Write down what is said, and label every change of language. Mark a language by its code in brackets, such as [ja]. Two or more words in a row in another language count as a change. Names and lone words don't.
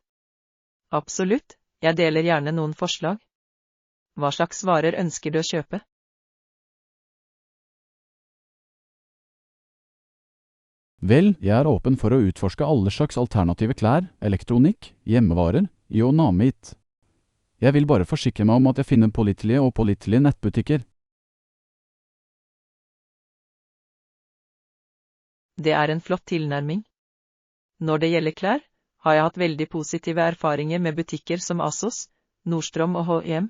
[no] Absolutt, jeg deler gjerne noen forslag. Hva slags varer ønsker du å kjøpe? Vel, jeg er åpen for å utforske alle slags alternative klær, elektronikk, hjemmevarer, [en] you name it. [no] Jeg vil bare forsikre meg om at jeg finner pålitelige og pålitelige nettbutikker. Det er en flott tilnærming. Når det gjelder klær, har jeg hatt veldig positive erfaringer med butikker som ASOS, Nordstrom og H&M.